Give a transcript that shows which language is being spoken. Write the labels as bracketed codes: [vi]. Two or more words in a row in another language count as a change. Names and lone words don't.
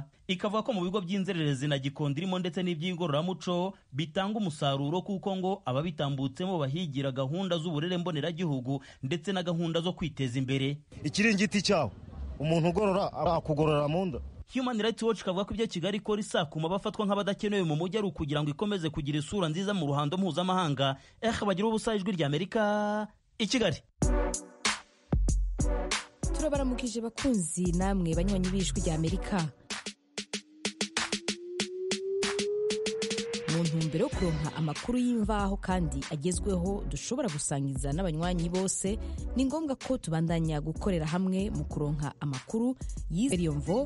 [rw] Ikavuga ko mu bigo by'inzererezi na Gikondo irimo ndetse n'iby'igororamuco bitanga umusaruro, kuko ngo ababitambutsemo bahigira gahunda z'uburere mboneragihugu ndetse na gahunda zo kwiteza imbere. Ikiringiti cyawo umuntu ugorora akugorora mu nda. Human Rights Watch kavuga ko ibyo Kigali ikora isakuma bafatwa nk'abadakenewe mu mujyi ari ukugira ngo ikomeze kugira isura nziza mu ruhando mpuzamahanga. Bagira ubusa, ijwi ry'Amerika i Kigali. [rn] Turabaramukije bakunzi namwe banywanyi b'ijwi ry'Amerika. Mu ntumbero yo kuronka amakuru y'imvaho kandi agezweho dushobora gusangiza n'abanywanyi bose, ni ngombwa ko tubandanya gukorera hamwe mu kuronka amakuru y'iriyo mvo.